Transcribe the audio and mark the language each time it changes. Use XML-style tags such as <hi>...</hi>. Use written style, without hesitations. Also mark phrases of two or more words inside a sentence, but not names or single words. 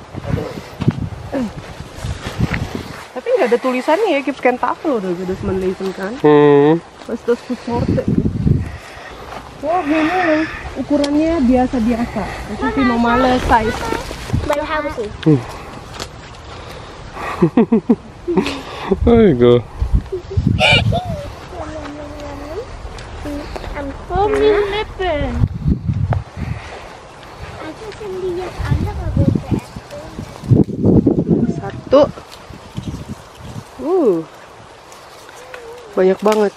<id>Tapi nggak ada tulisannya ya,</id> <de>gibt kein Tafel oder so, dass man lesen kann. Was ist das für Sorte?</de> <id>Wah, ini yang ukurannya biasa-biasa.</id> <en>Itu normal size.</en> <id>Baru habis sih.</id> <en>There you go. Oh, min lippen.</en> <id>Aku kan lihat anak aku kayak Satu. Banyak banget.</id>